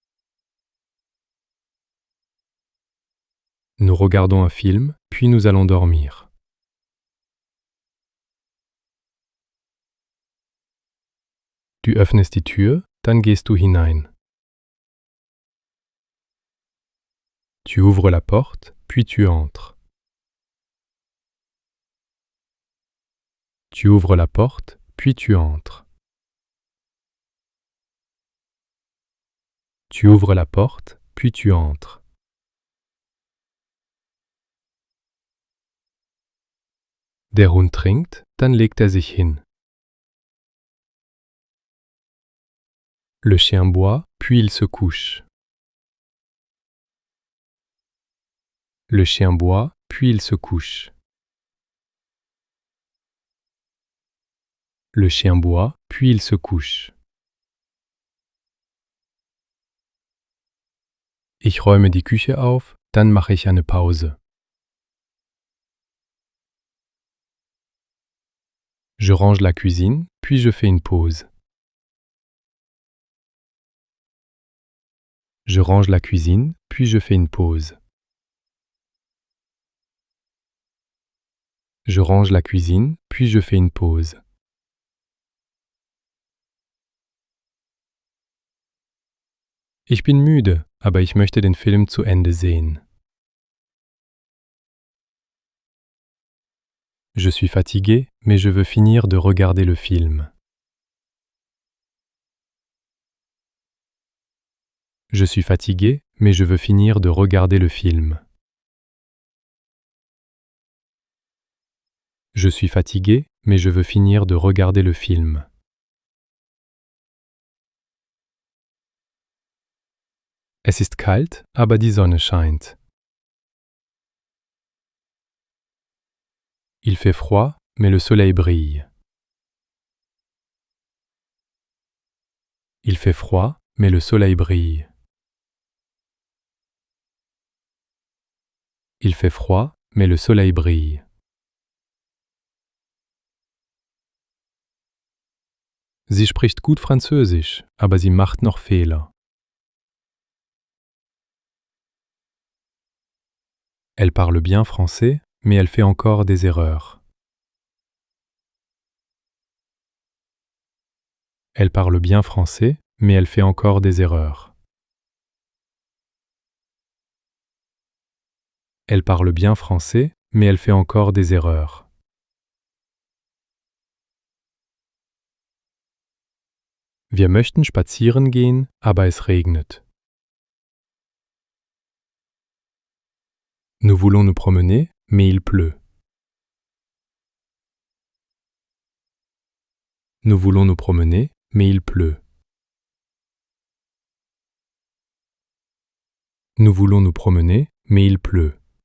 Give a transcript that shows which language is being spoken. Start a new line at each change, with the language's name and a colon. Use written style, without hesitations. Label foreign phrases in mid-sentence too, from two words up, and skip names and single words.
French: Nous regardons un film, puis nous allons dormir.
German: Du öffnest die Tür, dann gehst du hinein.
French: Tu ouvres la porte, puis tu entres. Tu ouvres la porte, puis tu entres. Tu ouvres la porte, puis tu entres.
German: Der Hund trinkt, dann legt er sich hin.
French: Le chien boit, puis il se couche. Le chien boit, puis il se couche. Le chien boit, puis il se couche.
German: Ich räume die Küche auf, dann mache ich eine Pause.
French: Je range la cuisine, puis je fais une pause. Je range la cuisine, puis je fais une pause. Je range la cuisine, puis je fais une pause.
German: Ich bin müde, aber ich möchte den Film zu Ende sehen.
French: Je suis fatigué, mais je veux finir de regarder le film. Je suis fatigué, mais je veux finir de regarder le film. Je suis fatigué, mais je veux finir de regarder le film.
German: Es ist kalt, aber die Sonne scheint.
French: Il fait froid, mais le soleil brille. Il fait froid, mais le soleil brille. Il fait froid, mais le soleil brille.
German: Sie spricht gut Französisch, aber sie macht noch Fehler.
French: Elle parle bien français, mais elle fait encore des erreurs. Elle parle bien français, mais elle fait encore des erreurs. Elle parle bien français, mais elle fait encore des erreurs.
German: Wir möchten spazieren gehen, aber es regnet.
French: Nous voulons nous promener, mais il pleut. Nous voulons nous promener, mais il pleut. Nous voulons nous promener, mais il pleut.